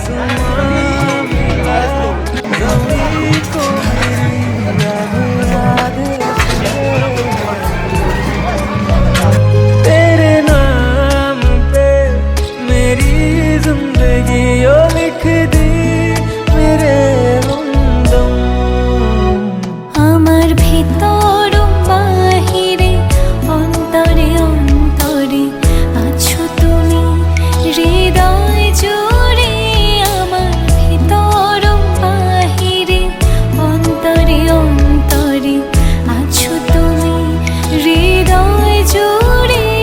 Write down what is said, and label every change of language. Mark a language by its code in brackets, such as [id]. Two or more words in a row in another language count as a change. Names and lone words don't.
[hi] तेरे नाम पे मेरी जिंदगी ओ लिख दी मेरे हमदम। [bn] আমার ভিতর বাহিরে অন্তরে অন্তরে আছো তুমি, হৃদয় জুড়ে আমার ভিতর বাহিরে অন্তরে অন্তরে আছো তুমি, হৃদয় জুড়ে।